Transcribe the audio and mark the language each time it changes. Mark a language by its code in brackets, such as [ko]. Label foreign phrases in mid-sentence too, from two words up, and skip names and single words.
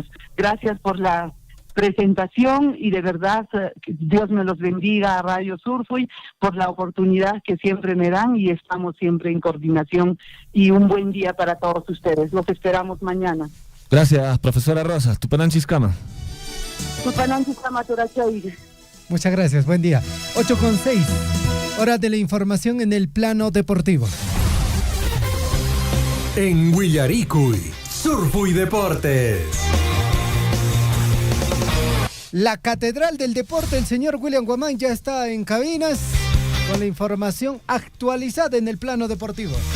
[es] Gracias por la presentación y de verdad Dios me los bendiga a Radio Surfui por la oportunidad que siempre me dan y estamos siempre en coordinación y un buen día para todos ustedes. Los esperamos mañana. Gracias, profesora Rosa. [qu] Tupananchiskama. Tupananchiskama Turachay. [es] Muchas gracias, buen día. 8:06, hora de la información en el plano deportivo. En Huillaricuy, Surfui Deportes. La Catedral del Deporte, el señor William Guamán ya está en cabinas con la información actualizada en el plano deportivo.